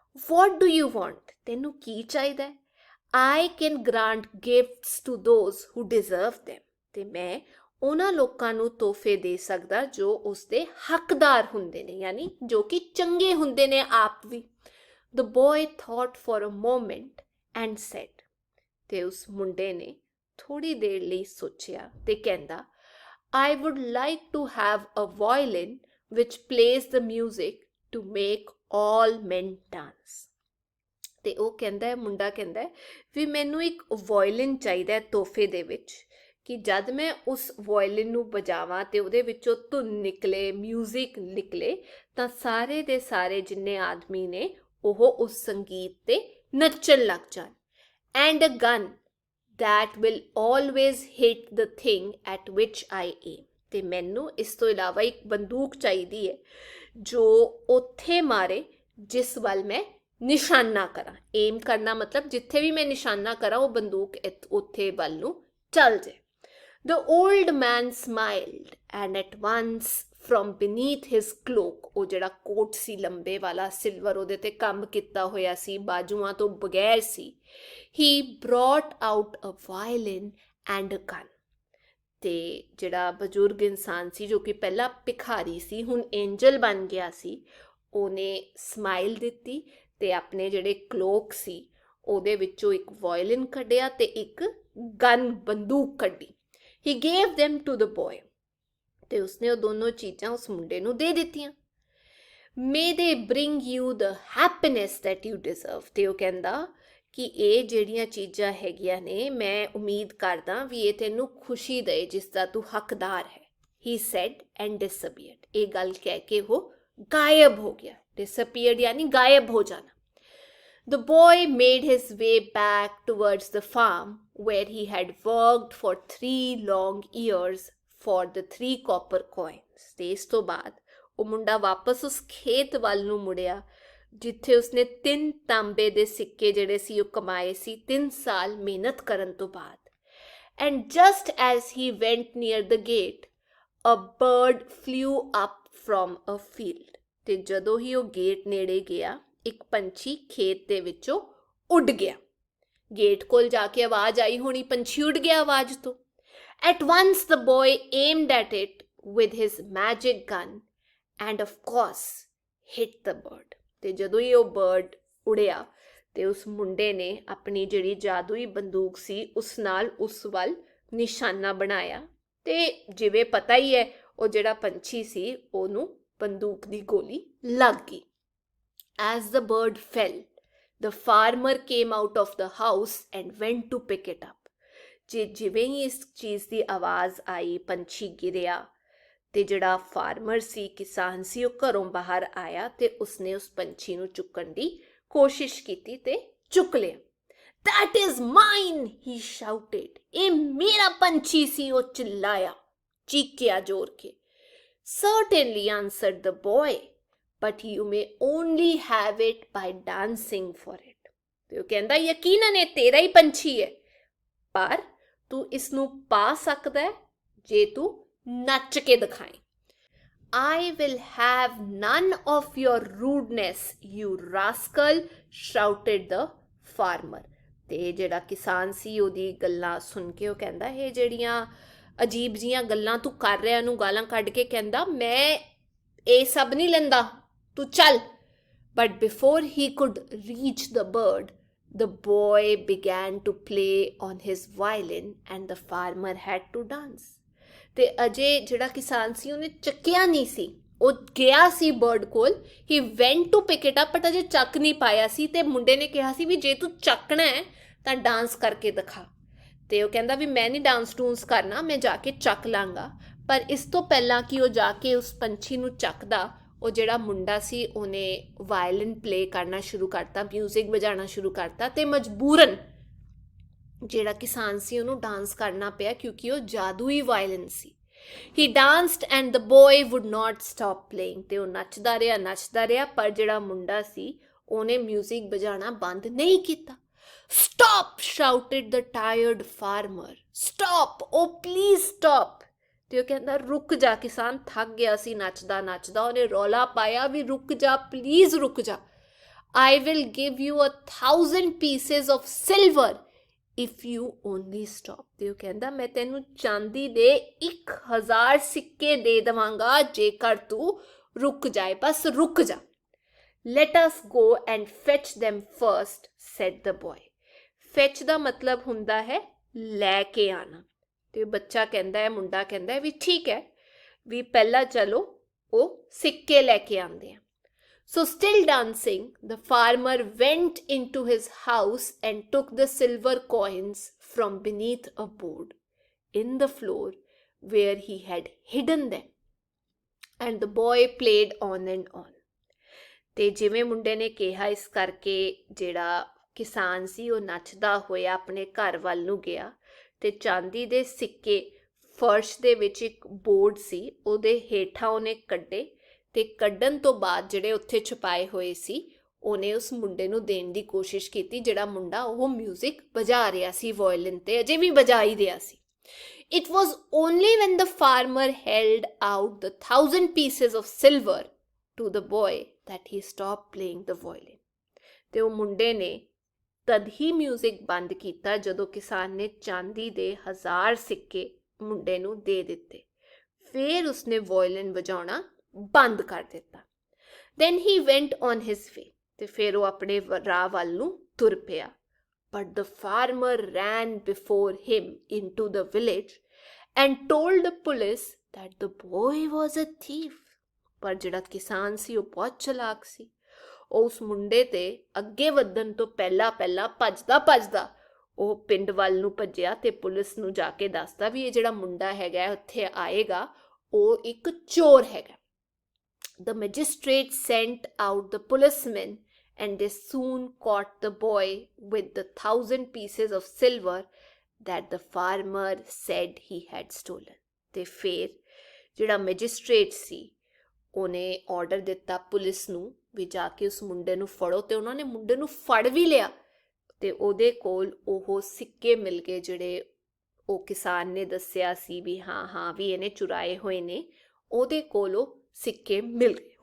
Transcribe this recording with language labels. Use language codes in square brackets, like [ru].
[en] what do you want, [pa] ਤੈਨੂੰ ਕੀ ਚਾਹੀਦਾ ਹੈ? [en] I can grant gifts to those who deserve them, [pa] ਤੇ ਮੈਂ ਉਹਨਾਂ ਲੋਕਾਂ ਨੂੰ ਤੋਹਫੇ ਦੇ ਸਕਦਾ ਜੋ ਉਸਦੇ ਹੱਕਦਾਰ ਹੁੰਦੇ ਨੇ, ਯਾਨੀ ਜੋ ਕਿ ਚੰਗੇ ਹੁੰਦੇ ਨੇ ਆਪ ਵੀ। [en] The boy thought for a moment and said, [pa] ਤੇ ਉਸ ਮੁੰਡੇ ਨੇ ਥੋੜੀ ਦੇਰ ਲਈ ਸੋਚਿਆ ਤੇ ਕਹਿੰਦਾ, [en] I would like to have a violin which plays the music to make all men dance. [pa] ਤੇ ਉਹ ਕਹਿੰਦਾ, ਮੁੰਡਾ ਕਹਿੰਦਾ ਵੀ ਮੈਨੂੰ ਇੱਕ ਵਾਇਲਿਨ ਚਾਹੀਦਾ ਤੋਹਫੇ ਦੇ ਵਿੱਚ, ਕਿ ਜਦ ਮੈਂ ਉਸ ਵਾਇਲਿਨ ਨੂੰ ਵਜਾਵਾਂ ਤੇ ਉਹਦੇ ਵਿੱਚੋਂ ਧੁਨ ਨਿਕਲੇ, ਮਿਊਜ਼ਿਕ ਨਿਕਲੇ, ਤਾਂ ਸਾਰੇ ਦੇ ਸਾਰੇ ਜਿੰਨੇ ਆਦਮੀ ਨੇ ਉਹ ਉਸ ਸੰਗੀਤ ਤੇ ਨੱਚਣ ਲੱਗ ਜਾਣ। [en] And a gun that will always hit the thing at which I aim. [pa] ਤੇ ਮੈਨੂੰ ਇਸ ਤੋਂ ਇਲਾਵਾ ਇੱਕ ਬੰਦੂਕ ਚਾਹੀਦੀ ਹੈ ਜੋ ਉੱਥੇ ਮਾਰੇ ਜਿਸ ਵੱਲ ਮੈਂ ਨਿਸ਼ਾਨਾ ਕਰਾਂ। ਏਮ ਕਰਨਾ ਮਤਲਬ ਜਿੱਥੇ ਵੀ ਮੈਂ ਨਿਸ਼ਾਨਾ ਕਰਾਂ ਉਹ ਬੰਦੂਕ ਉੱਥੇ ਵੱਲ ਨੂੰ ਚੱਲ ਜਾਏ। [en] The old man smiled and at once from beneath his cloak, [pa] ਉਹ ਜਿਹੜਾ ਕੋਟ ਸੀ ਲੰਬੇ ਵਾਲਾ, ਸਿਲਵਰ ਉਹਦੇ ਤੇ ਕੰਮ ਕੀਤਾ ਹੋਇਆ ਸੀ, ਬਾਜੂਆਂ ਤੋਂ ਬਗੈਰ ਸੀ, [en] he brought out a violin and a gun. [pa] ਤੇ ਜਿਹੜਾ ਬਜ਼ੁਰਗ ਇਨਸਾਨ ਸੀ ਜੋ ਕਿ ਪਹਿਲਾਂ ਭਿਖਾਰੀ ਸੀ ਹੁਣ ਐਂਜਲ ਬਣ ਗਿਆ ਸੀ, ਉਹਨੇ ਸਮਾਈਲ ਦਿੱਤੀ ਤੇ ਆਪਣੇ ਜਿਹੜੇ ਕਲੋਕ ਸੀ ਉਹਦੇ ਵਿੱਚੋਂ ਇੱਕ ਵਾਇਲਿਨ ਕੱਢਿਆ ਤੇ ਇੱਕ ਗਨ ਬੰਦੂਕ ਕੱਢੀ। [en] He gave them to the boy. [pa] ਤੇ ਉਸਨੇ ਉਹ ਦੋਨੋਂ ਚੀਜ਼ਾਂ ਉਸ ਮੁੰਡੇ ਨੂੰ ਦੇ ਦਿੱਤੀਆਂ। [en] may they bring you the happiness that you deserve। [pa] ਤੇ ਉਹ ਕਹਿੰਦਾ ਕਿ ਇਹ ਜਿਹੜੀਆਂ ਚੀਜ਼ਾਂ ਹੈਗੀਆਂ ਨੇ ਮੈਂ ਉਮੀਦ ਕਰਦਾ ਵੀ ਇਹ ਤੈਨੂੰ ਖੁਸ਼ੀ ਦੇ ਜਿਸ ਦਾ ਤੂੰ ਹੱਕਦਾਰ ਹੈ। [en] he said and disappeared। [pa] ਇਹ ਗੱਲ ਕਹਿ ਕੇ ਉਹ ਗਾਇਬ ਹੋ ਗਿਆ। [en] disappeared [hi] यानी गायब हो जाना। [en] The boy made his way back towards the farm where he had worked for 3 long years for the 3 copper coins। [pa] ਤੇ ਇਸ ਤੋਂ ਬਾਅਦ ਉਹ ਮੁੰਡਾ ਵਾਪਸ ਉਸ ਖੇਤ ਵੱਲ ਨੂੰ ਮੁੜਿਆ ਜਿੱਥੇ ਉਸਨੇ 3 ਤਾਂਬੇ ਦੇ ਸਿੱਕੇ ਜਿਹੜੇ ਸੀ ਉਹ ਕਮਾਏ ਸੀ 3 ਸਾਲ ਮਿਹਨਤ ਕਰਨ ਤੋਂ ਬਾਅਦ। [en] And just as he went near the gate, a bird flew up from a field। [pa] ਤੇ ਜਦੋਂ ਹੀ ਉਹ ਗੇਟ ਨੇੜੇ ਗਿਆ ਇੱਕ ਪੰਛੀ ਖੇਤ ਦੇ ਵਿੱਚੋਂ ਉੱਡ ਗਿਆ। ਗੇਟ ਕੋਲ ਜਾ ਕੇ ਆਵਾਜ਼ ਆਈ ਹੋਣੀ, ਪੰਛੀ ਉੱਡ ਗਿਆ ਆਵਾਜ਼ ਤੋਂ। [en] At once the boy aimed at it with his magic gun and of course hit the bird। [pa] ਤੇ ਜਦੋਂ ਹੀ ਉਹ ਬਰਡ ਉੜਿਆ ਤੇ ਉਸ ਮੁੰਡੇ ਨੇ ਆਪਣੀ ਜਿਹੜੀ ਜਾਦੂਈ ਬੰਦੂਕ ਸੀ ਉਸ ਨਾਲ ਉਸ ਵੱਲ ਨਿਸ਼ਾਨਾ ਬਣਾਇਆ ਤੇ ਜਿਵੇਂ ਪਤਾ ਹੀ ਹੈ ਉਹ ਜਿਹੜਾ ਪੰਛੀ ਸੀ ਉਹਨੂੰ ਬੰਦੂਕ ਦੀ ਗੋਲੀ ਲੱਗ ਗਈ। [en] As the bird fell, the farmer came out of the house and went to pick it up। [pa] ਜਿਵੇਂ ਹੀ ਇਸ ਚੀਜ਼ ਦੀ ਆਵਾਜ਼ ਆਈ ਪੰਛੀ ਗਿਰਿਆ ਤੇ ਜਿਹੜਾ ਫਾਰਮਰ ਸੀ ਕਿਸਾਨ ਸੀ ਉਹ ਘਰੋਂ ਬਾਹਰ ਆਇਆ ਤੇ ਉਸਨੇ ਉਸ ਪੰਛੀ ਨੂੰ ਚੁੱਕਣ ਦੀ ਕੋਸ਼ਿਸ਼ ਕੀਤੀ ਤੇ ਚੁੱਕ ਲਿਆ। [en] That is mine, he shouted। [pa] ਇਹ ਮੇਰਾ ਪੰਛੀ ਸੀ, ਉਹ [hi] ਚਿल्लाया, [pa] ਚੀਕਿਆ ਜ਼ੋਰ ਕੇ। [en] Certainly, answered the boy, but you may only have it by dancing for it। [pa] ਤੇ ਉਹ ਕਹਿੰਦਾ ਯਕੀਨਨ ਇਹ ਤੇਰਾ ਹੀ ਪੰਛੀ ਹੈ ਪਰ ਤੂੰ ਇਸ ਨੂੰ ਪਾ ਸਕਦਾ ਹੈ ਜੇ ਤੂੰ ਨੱਚ ਕੇ ਦਿਖਾਏ। [en] I will have none of your rudeness, you rascal, shouted the farmer। [pa] ਤੇ ਜਿਹੜਾ ਕਿਸਾਨ ਸੀ ਉਹਦੀ ਗੱਲਾਂ ਸੁਣ ਕੇ ਉਹ ਕਹਿੰਦਾ ਇਹ ਜਿਹੜੀਆਂ ਅਜੀਬ ਜੀਆਂ ਗੱਲਾਂ ਤੂੰ ਕਰ ਰਿਹਾ ਨੂੰ ਗਾਲਾਂ ਕੱਢ ਕੇ ਕਹਿੰਦਾ ਮੈਂ ਇਹ ਸਭ ਨਹੀਂ ਲੈਂਦਾ, ਤੂੰ ਚੱਲ। [en] But before he could reach the bird, the boy began to play on his violin and the farmer had to dance। [pa] ਤੇ ਅਜੇ ਜਿਹੜਾ ਕਿਸਾਨ ਸੀ ਉਹਨੇ ਚੱਕਿਆ ਨਹੀਂ ਸੀ, ਉਹ ਗਿਆ ਸੀ ਬਰਡ ਕੋਲ। [en] he went to pick it up but [pa] ਅਜੇ ਚੱਕ ਨਹੀਂ ਪਾਇਆ ਸੀ ਤੇ ਮੁੰਡੇ ਨੇ ਕਿਹਾ ਸੀ ਵੀ ਜੇ ਤੂੰ ਚੱਕਣਾ ਹੈ ਤਾਂ ਡਾਂਸ ਕਰਕੇ ਦਿਖਾ। ਤੇ ਉਹ ਕਹਿੰਦਾ ਵੀ ਮੈਂ ਨਹੀਂ ਡਾਂਸ ਡੂੰਸ ਕਰਨਾ, ਮੈਂ ਜਾ ਕੇ ਚੱਕ ਲਾਂਗਾ। ਪਰ ਇਸ ਤੋਂ ਪਹਿਲਾਂ ਕਿ ਉਹ ਜਾ ਕੇ ਉਸ ਪੰਛੀ ਨੂੰ ਚੱਕਦਾ ਉਹ ਜਿਹੜਾ ਮੁੰਡਾ ਸੀ ਉਹਨੇ ਵਾਇਲਿਨ ਪਲੇ ਕਰਨਾ ਸ਼ੁਰੂ ਕਰਤਾ, ਮਿਊਜ਼ਿਕ ਵਜਾਉਣਾ ਸ਼ੁਰੂ ਕਰਤਾ ਤੇ ਮਜਬੂਰਨ ਜਿਹੜਾ ਕਿਸਾਨ ਸੀ ਉਹਨੂੰ ਡਾਂਸ ਕਰਨਾ ਪਿਆ ਕਿਉਂਕਿ ਉਹ ਜਾਦੂਈ ਵਾਇਲਿਨ ਸੀ। [en] He danced and the boy would not stop playing. [pa] ਤੇ ਉਹ ਨੱਚਦਾ ਰਿਹਾ ਪਰ ਜਿਹੜਾ ਮੁੰਡਾ ਸੀ ਉਹਨੇ ਮਿਊਜ਼ਿਕ ਵਜਾਉਣਾ ਬੰਦ ਨਹੀਂ ਕੀਤਾ। [en] Stop, shouted the tired farmer। Stop, oh please stop। [pa] ਤੇ ਉਹ ਕਹਿੰਦਾ ਰੁਕ ਜਾ। ਕਿਸਾਨ ਥੱਕ ਗਿਆ ਸੀ ਨੱਚਦਾ ਉਹਨੇ ਰੌਲਾ ਪਾਇਆ ਵੀ ਰੁਕ ਜਾ, ਪਲੀਜ਼ ਰੁਕ ਜਾ। [en] I will give you 1,000 pieces of silver if you only stop। [pa] ਤੇ ਉਹ ਕਹਿੰਦਾ ਮੈਂ ਤੈਨੂੰ ਚਾਂਦੀ ਦੇ 1,000 ਸਿੱਕੇ ਦੇ ਦੇਵਾਂਗਾ ਜੇਕਰ ਤੂੰ ਰੁਕ ਜਾਏ, ਬਸ ਰੁਕ ਜਾ। [en] Let us go and fetch them first, said the boy। [pa] fetch ਦਾ ਮਤਲਬ ਹੁੰਦਾ ਹੈ ਲੈ ਕੇ ਆਣਾ। ਤੇ ਬੱਚਾ ਕਹਿੰਦਾ ਹੈ, ਮੁੰਡਾ ਕਹਿੰਦਾ ਹੈ ਵੀ ਠੀਕ ਹੈ ਵੀ ਪਹਿਲਾਂ ਚਲੋ ਉਹ ਸਿੱਕੇ ਲੈ ਕੇ ਆਉਂਦੇ ਆ। [en] So still dancing, the farmer went into his house and took the silver coins from beneath a board in the floor where he had hidden them। And the boy played on and on। [pa] ਤੇ ਜਿਵੇਂ ਮੁੰਡੇ ਨੇ ਕਿਹਾ ਇਸ ਕਰਕੇ ਜਿਹੜਾ ਕਿਸਾਨ ਸੀ ਉਹ ਨੱਚਦਾ ਹੋਇਆ ਆਪਣੇ ਘਰ ਵੱਲ ਨੂੰ ਗਿਆ ਤੇ ਚਾਂਦੀ ਦੇ ਸਿੱਕੇ ਫਰਸ਼ ਦੇ ਵਿੱਚ ਇੱਕ ਬੋਰਡ ਸੀ ਉਹਦੇ ਹੇਠਾਂ ਉਹਨੇ ਕੱਢੇ ਤੇ ਕੱਢਣ ਤੋਂ ਬਾਅਦ ਜਿਹੜੇ ਉੱਥੇ ਛੁਪਾਏ ਹੋਏ ਸੀ ਉਹਨੇ ਉਸ ਮੁੰਡੇ ਨੂੰ ਦੇਣ ਦੀ ਕੋਸ਼ਿਸ਼ ਕੀਤੀ। ਜਿਹੜਾ ਮੁੰਡਾ ਉਹ ਮਿਊਜ਼ਿਕ ਵਜਾ ਰਿਹਾ ਸੀ ਵਾਇਲਿਨ ਤੇ ਅਜੇ ਵੀ ਵਜਾ ਹੀ ਰਿਹਾ ਸੀ। [en] It was only when the farmer held out the 1,000 pieces of silver to the boy that he stopped playing the violin। [pa] ਤੇ ਉਹ ਮੁੰਡੇ ਨੇ ਤਦ ਹੀ ਮਿਊਜ਼ਿਕ ਬੰਦ ਕੀਤਾ ਜਦੋਂ ਕਿਸਾਨ ਨੇ ਚਾਂਦੀ ਦੇ 1,000 ਸਿੱਕੇ ਮੁੰਡੇ ਨੂੰ ਦੇ ਦਿੱਤੇ। ਫਿਰ ਉਸਨੇ ਵਾਇਲਿਨ ਵਜਾਉਣਾ ਬੰਦ ਕਰ ਦਿੱਤਾ। [en] Then he went on his way। [pa] ਤੇ ਫਿਰ ਉਹ ਆਪਣੇ ਰਾਹ ਵੱਲ ਨੂੰ ਤੁਰ ਪਿਆ। [en] But the farmer ran before him into the village and told the police that the boy was a thief। [pa] ਪਰ ਜਿਹੜਾ ਕਿਸਾਨ ਸੀ ਉਹ ਬਹੁਤ ਚਲਾਕ ਸੀ। ਉਹ ਉਸ ਮੁੰਡੇ ਤੇ ਅੱਗੇ ਵਧਣ ਤੋਂ ਪਹਿਲਾਂ ਭੱਜਦਾ ਉਹ ਪਿੰਡ ਵੱਲ ਨੂੰ ਭੱਜਿਆ ਤੇ ਪੁਲਿਸ ਨੂੰ ਜਾ ਕੇ ਦੱਸਦਾ ਵੀ ਇਹ ਜਿਹੜਾ ਮੁੰਡਾ ਹੈਗਾ ਉੱਥੇ ਆਏਗਾ, ਉਹ ਇੱਕ ਚੋਰ ਹੈਗਾ। [en] The magistrate sent out the policemen and they soon caught the boy with the 1,000 pieces of silver that the farmer said he had stolen। [pa] ਤੇ ਫਿਰ ਜਿਹੜਾ ਮੈਜਿਸਟ੍ਰੇਟ ਸੀ ਉਹਨੇ ਆਰਡਰ ਦਿੱਤਾ ਪੁਲਿਸ ਨੂੰ ਵੀ ਜਾ ਕੇ ਉਸ ਮੁੰਡੇ ਨੂੰ ਫੜੋ, ਤੇ ਉਹਨਾਂ ਨੇ ਮੁੰਡੇ ਨੂੰ ਫੜ ਵੀ ਲਿਆ ਤੇ ਉਹਦੇ ਕੋਲ ਉਹ ਸਿੱਕੇ ਮਿਲ ਗਏ ਜਿਹੜੇ ਉਹ ਕਿਸਾਨ ਨੇ ਦੱਸਿਆ ਸੀ ਵੀ ਹਾਂ ਵੀ ਇਹਨੇ ਚੁਰਾਏ ਹੋਏ ਨੇ, ਉਹਦੇ ਕੋਲ ਉਹ ਸਿੱਕੇ ਮਿਲ ਗਏ।